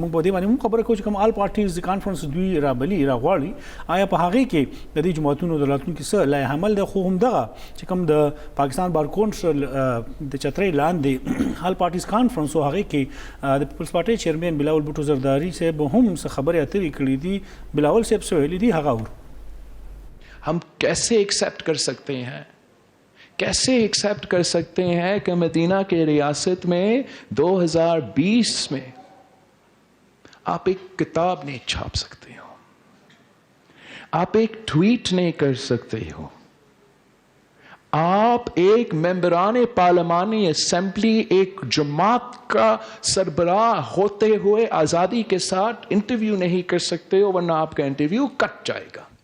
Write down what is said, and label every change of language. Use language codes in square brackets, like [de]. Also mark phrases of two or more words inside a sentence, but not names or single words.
[ps] موږ په دې باندې هم خبره کوو چې کوم آل پارټیز کانفرنس دوی رابلي راغواړي, آیا په هغې کې د دې جماعتونو د راتلونکي څه لایحه عمل دی. خو همدغه چې کوم د پاکستان بار کونسل د چترۍ لاندې آل پارټیز کانفرنس و هغې کې د پیپلز پارټۍ چیرمین بلاول بوټو زرداري صاحب هم څه خبرې اترې کړي دي. بلاول صاحب څه ویلي دي هغه اورو. [ur] ہم کیسے ایکسیپٹ کر سکتے ہیں, کیسے ایکسیپٹ کر سکتے ہیں کہ مدینہ کے ریاست میں 2020 میں آپ ایک کتاب نہیں چھاپ سکتے ہو, آپ ایک ٹویٹ نہیں کر سکتے ہو, آپ ایک ممبران پارلیمانی اسمبلی ایک جماعت کا سربراہ ہوتے ہوئے آزادی کے ساتھ انٹرویو نہیں کر سکتے ہو, ورنہ آپ کا انٹرویو کٹ جائے گا.